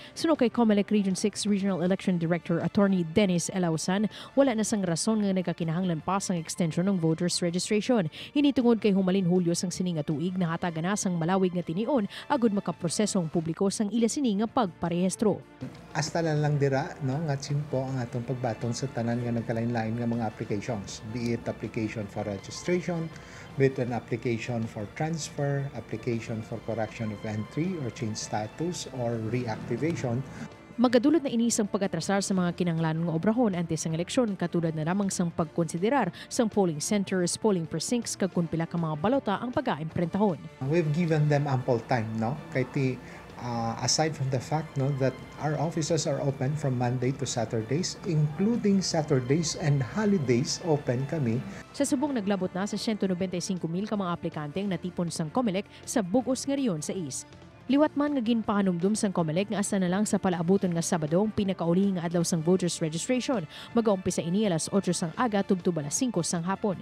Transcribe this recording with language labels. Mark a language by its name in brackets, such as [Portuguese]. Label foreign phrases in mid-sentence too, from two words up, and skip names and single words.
[Hiligaynon] Suno kay Comelec Region 6 Regional Election Director Attorney Dennis Elausan, wala na sang rason nga nagkakinahanglan pa sang extension ng [English] voters registration. [Hiligaynon] Ini tungod kay humalin Hulyo sang sini nga tuig nahatagan na sang malawig nga tinion agud makaprosesong publiko sang ila sini nga pagparehistro. Hasta lang dira no nga simpo ang atong pagbaton sa tanan nga nagkalain-lain nga mga [English] applications, be it application for registration, be it an application for transfer, application for correction of entry or change status or reactivation. [Hiligaynon] Magadulot na inisang pag-atrasar sa mga kinanglanon nga obrahon antes sang eleksyon katulad na lamang sang pagkonsiderar sang [English] polling centers, polling precincts [Hiligaynon] kag kun pila ka mga balota ang pag-aimprentahon. [English] We've given them ample time no kay aside from the fact no that our offices are open from Monday to Saturdays, including Saturdays and holidays open kami. [Hiligaynon] Sa subong naglabot na sa 195,000 ka mga aplikante ang natipon sang Comelec sa bugos nga riyon sa East. Liwat man nga ginpahanumdum sang Comelec nga asa na lang sa palaabuton nga Sabado ang pinakauli nga adlaw sang [English] voters registration. [Hiligaynon] Mag-aumpisa ini alas 8 sang aga tubtub alas 5 sang hapon.